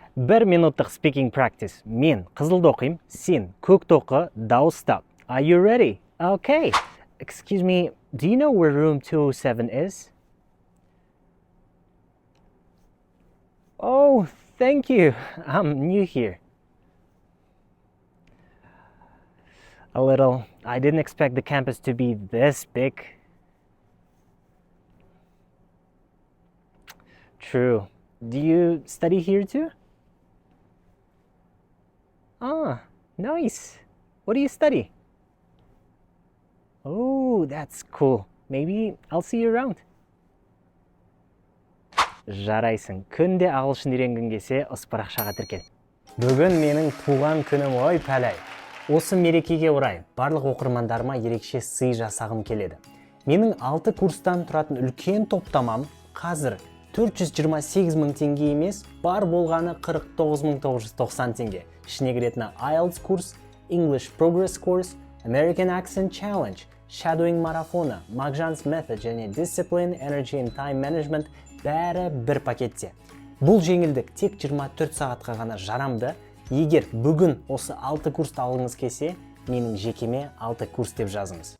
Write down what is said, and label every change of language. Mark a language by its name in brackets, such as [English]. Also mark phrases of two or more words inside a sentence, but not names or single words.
[Kazakh] 1 минуттық [English] speaking practice. [Kazakh] Мен қызылды оқим, сен көкті оқы, дауыстап. [English] Are you ready? Okay. Excuse me, do you know where room 207 is? Oh, thank you. I'm new here. A little. I didn't expect the campus to be this big. True. Do you study here too? Ah, nice. What do you study? Oh, that's cool. Maybe I'll see you around. [Kazakh] Жарайсың. Күнде ағылшын үйренгің келсе, осы парақшаға тіркел. Бүгін менің туған күнім ғой пәләй. Осы мерекеге орай барлық оқырмандарыма ерекше сый жасағым келеді. Менің 6 курстан тұратын үлкен топтамам қазір 428 мың теңге емес, бар болғаны 49.990 теңге. Ішіне кіретіні IELTS курс, English Progress Course, American Accent Challenge, Shadowing марафоны, Magjan's Method және Discipline, Energy and Time Management бәрі бір пакетте. Бұл жеңілдік тек 24 сағатқа ғана жарамды. Егер бүгін осы 6 курсты алғыңыз келсе, менің жекеме 6 курс деп жазыңыз.